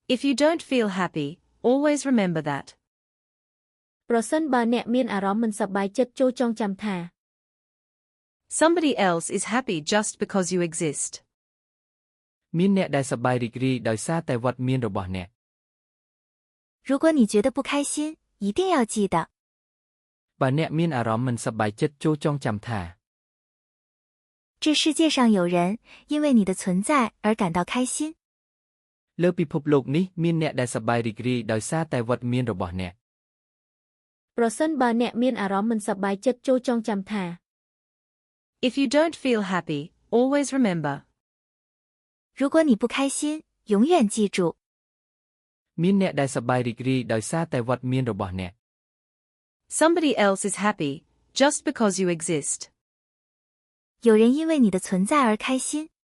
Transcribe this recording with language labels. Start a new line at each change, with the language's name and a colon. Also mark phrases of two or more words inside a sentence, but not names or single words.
English: If you don't feel happy, always remember that.
Khmer: ប្រសិនបើអ្នកមានអារម្មណ៍មិនសប្បាយចិត្តចូរចងចាំថា
English: Somebody else is happy just because you exist.
Khmer: មានអ្នកដែលសប្បាយរីករាយដោយសារតែវត្តមានរបស់អ្នក
Chinese: 如果你觉得不开心，一定要记得，
Khmer: បើអ្នកមានអារម្មណ៍មិនសប្បាយចិត្តចូរចងចាំថា
Chinese: 这世界上有人因为你的存在而感到开心。
Khmer: លើពិភពលោកនេះមានអ្នកដែលសប្បាយរីករាយដោយសារតែវត្តមានរបស់អ្នក ប្រសិនបើអ្នកមានអារម្មណ៍មិនសប្បាយចិត្តចូរចងចាំថា
English: If you don't feel happy, always remember.
Chinese: 如果你不开心，永远记住，
Khmer: មានអ្នកដែលសប្បាយរីករាយដោយសារតែវត្តមានរបស់អ្នក
English: Somebody else is happy just because you exist.
Chinese: 有人因为你的存在而开心。